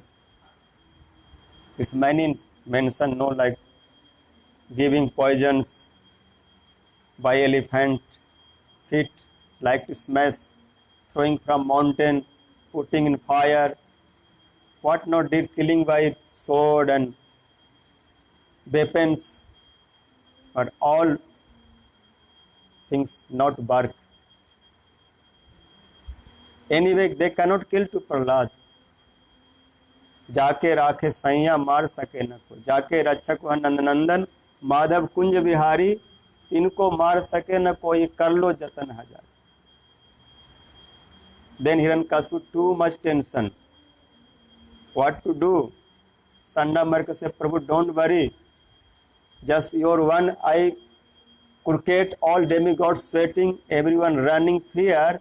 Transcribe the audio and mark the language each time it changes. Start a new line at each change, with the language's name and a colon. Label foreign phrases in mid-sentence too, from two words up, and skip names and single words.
English: This many mention, no, like giving poisons by elephant feet, like to smash, throwing from mountain, putting in fire, what not did, killing by sword and weapons, but all things not work. Anyway, they cannot kill to Prahlad.
Hindi: जाके राखे सैया मार सके न को, जाके रक्षक वह नंदनंदन माधव कुंज बिहारी, इनको मार सके न कोई, कर लो जतन हजार.
English: Then Hiranyakashipu too much tension. What to do? Sandamarka said, Prabhu, don't worry. Just your one eye crooked, all demigods sweating, everyone running fear.